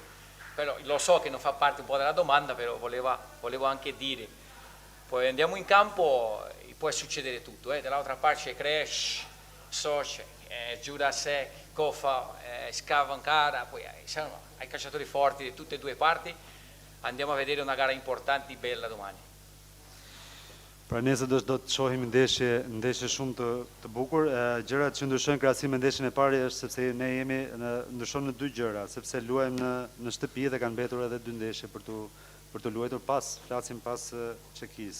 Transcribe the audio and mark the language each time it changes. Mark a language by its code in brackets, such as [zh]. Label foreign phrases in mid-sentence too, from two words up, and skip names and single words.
[it] Però lo so che non fa parte un po' della domanda, però volevo anche dire. Poi andiamo in campo e può succedere tutto. Dall'altra parte c'è Crash, Soce, Jurasek, Kofa, Scava ancora, poi ai calciatori forti di tutte e due parti. Andiamo a vedere una gara importante e bella domani. [sq] Pra nesër do të shohim ndeshje shumë të bukur. Gjërat që ndryshojnë krahasim me ndeshjen e parë është sepse ne ndryshon në 2 gjëra, sepse luajmë në shtëpi dhe kanë mbetur edhe 2 ndeshje për të luajtur flasim pas Çekisë.